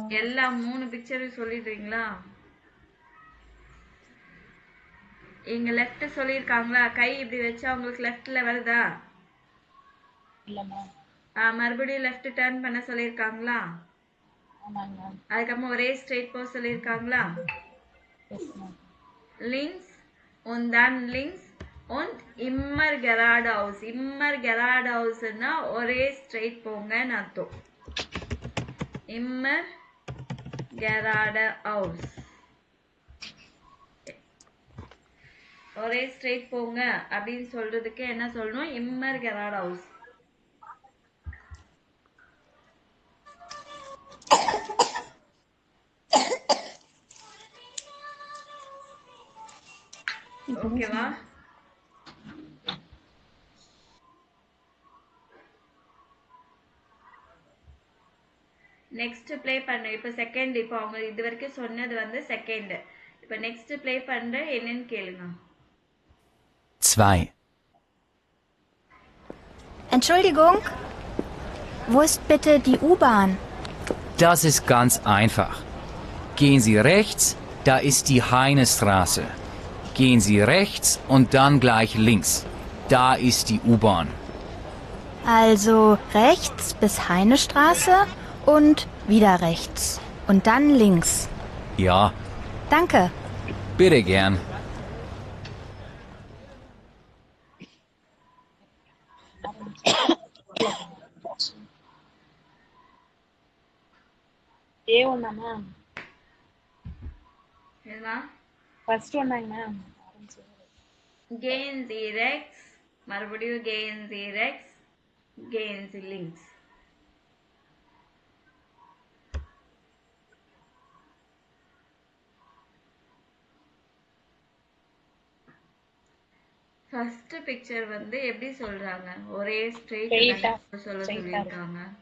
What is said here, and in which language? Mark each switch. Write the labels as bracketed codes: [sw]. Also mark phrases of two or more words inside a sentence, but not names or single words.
[ta] எல்லா 3 பிக்சரும் சொல்லிடுறீங்களா? இங்க லெஃப்ட் சொல்லியிருக்காங்களா? கை இப்படி வச்சா உங்களுக்கு லெஃப்ட்ல வருதா? இல்ல மேம். மறுபடியும் [en] left turn [ta] பண்ண சொல்லியிருக்காங்களா? ஆமாங்க மேம். அதுக்கப்புறம் ஒரே ஸ்ட்ரைட் போக சொல்லியிருக்காங்களா? [en] yes ma'am. [de] links und dann links und immer geradeaus. Immer geradeaus [ta] னா ஒரே ஸ்ட்ரைட் போங்கன்னு அர்த்தம். [de] Immer geradeaus. [ta] ஒரே ஸ்ட்ரெயிட் போங்க அப்படின்னு சொல்றதுக்கு என்ன சொல்லணும்? [de] immer geradeaus. [ta] ஓகேவா? [en] next play [ta] பண்ண. இப்போ செகண்ட், இப்போ அவங்க இது வரைக்கும் சொன்னது வந்து செகண்ட். இப்போ [en] next play [ta] பண்ற என்னன்னு கேளுங்க. 2. [de] Entschuldigung, wo ist bitte die U-Bahn? Das ist ganz einfach. Gehen Sie rechts, da ist die Heinestraße. Gehen Sie rechts und dann gleich links. Da ist die U-Bahn. Also rechts bis Heinestraße und wieder rechts. Und dann links. Ja, Danke. bitte gern. [ta] ஏ ஒன்னா மேம்? என்னமா? ஃபர்ஸ்ட் ஒன்னாங்க மேம்? [de] gehen Sie rechts, மறுபடியும் gehen Sie rechts, gehen Sie links. [ta] ஃபர்ஸ்ட் பிக்சர் வந்து எப்படி சொல்றாங்க? ஒரே ஸ்ட்ரெயிட் Straight-ஆ, சொல்ல straight-ஆ சொல்லிருக்காங்க.